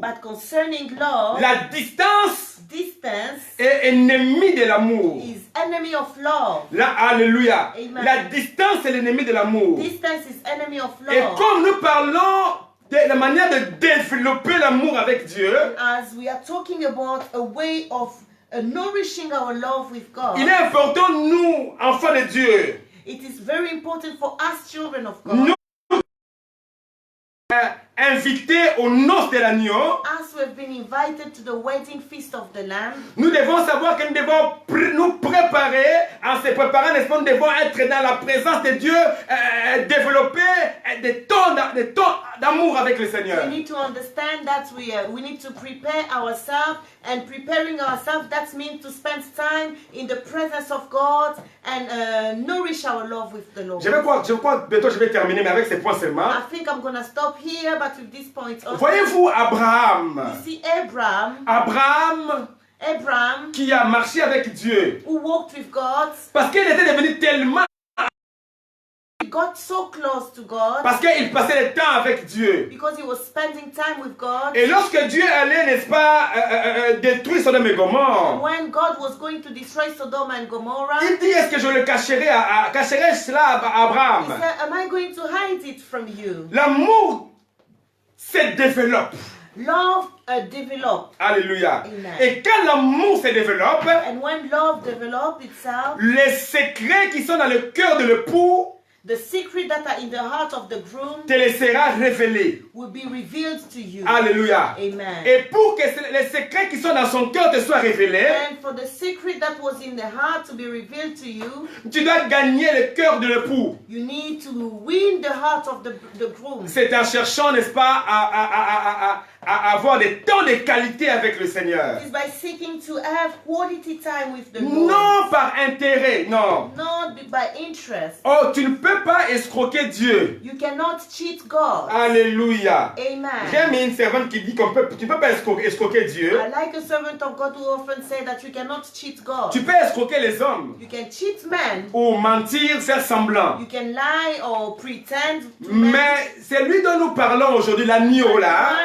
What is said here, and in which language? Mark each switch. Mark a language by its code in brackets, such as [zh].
[en] But concerning love, [fr] la distance [en] distance [fr] est ennemie de l'amour. [en] is enemy of love. [fr] Alléluia. [en] Amen. [fr] La distance est l'ennemi de l'amour. [en] Distance is enemy of [fr] Et [en] love. [fr] comme nous parlons de la manière de développer l'amour avec Dieu, [en] As we are talking about a way of nourishing our love with God, [fr] il est important, nous, enfants de Dieu, [en] it is very important for us children of God, [fr] nous invités aux noces de l'agneau. [en] as we have been invited to the wedding feast of the Lamb, [fr] Nous devons savoir que nous devons nous préparer. En se préparant, n'est-ce pas, nous devons être dans la présence de Dieu, développer des temps d'amour avec le Seigneur. [en] we need to understand that we need to prepare ourselves, and preparing ourselves, that means to spend time in the presence of God and nourish our love with the Lord. [fr] Je crois, bientôt je vais terminer, mais avec ces points seulement. [en] I think I'm going to stop here, but with this point also. [fr] Voyez-vous Abraham, [en] You see Abraham [fr] qui a marché avec Dieu, [en] who walked with God, [fr] parce qu'il était devenu tellement, [en] he got so close to God [fr] parce qu'il passait le temps avec Dieu. [en] because he was spending time with God. [fr] Et lorsque Dieu allait, n'est-ce pas, détruire Sodome et Gomorrhe, [en] When God was going to destroy Sodom and Gomorrah, [fr] il dit, est-ce que je le cacherai cela à [en] he [fr] Abraham? [en] said, am I going to hide it from you? [fr] L'amour se développe. [en] Love developed. [fr] Alléluia. [en] Amen. [fr] Et quand l'amour se développe, [en] And when love developed itself, [fr] les secrets qui sont dans le cœur de l'époux [en] the secret that are in the heart of the groom [fr] te les sera révélé. [en] will be revealed to you. [fr] Alléluia. [en] Amen. [fr] Et pour que les secrets qui sont dans son cœur te soient révélés, [en] And for the secret that was in the heart to be revealed to you, [fr] tu dois gagner le cœur de l'époux. [en] you need to win the heart of the groom. [fr] C'est en cherchant, n'est-ce pas, à avoir des temps de qualité avec le Seigneur. [en] It is by seeking to have quality time with the Lord. [fr] Non par intérêt, non. [en] Not by interest. [fr] Oh, tu ne peux pas escroquer Dieu. [en] You cannot cheat God. [fr] Alléluia. [en] Amen. [fr] J'aime une servante qui dit tu ne peux pas escroquer Dieu. [en] I like a servant of God who often say that you cannot cheat God. [fr] Tu peux escroquer les hommes [en] You can cheat men. [fr] ou mentir, faire semblant. [en] You can lie or pretend to men. [fr] Mais c'est lui dont nous parlons aujourd'hui, l'agneau là.